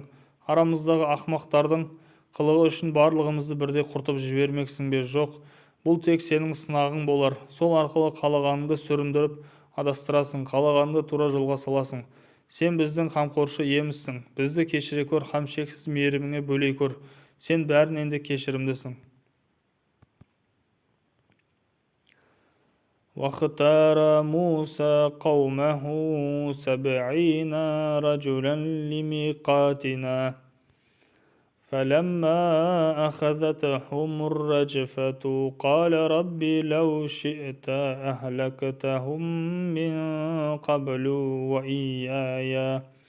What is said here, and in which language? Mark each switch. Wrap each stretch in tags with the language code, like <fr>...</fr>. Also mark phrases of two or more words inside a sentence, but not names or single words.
<kk>Арамыздағы ақымақтардың қылығы үшін барлығымызды бірдей құртып жібермексің бе? Жоқ, бұл тек сенің сынағың болар. Сол арқылы қалағаныңды сүріндіріп адастырасың, қалағаныңды тура жолға саласың. Сен біздің қамқоршы иемізсің. Бізді кешіре көр һәм шексіз мейіріміңе бөлей көр. Сен бәрінен де кешірімдісің.</kk> <ar>وَاخْتَارَ مُوسَى قَوْمَهُ 70 رَجُلًا لِمِيقَاتِنَا فلما أخذتهم الرجفة قال رب لو شئت أهلكتهم من قبل وإياي</ar>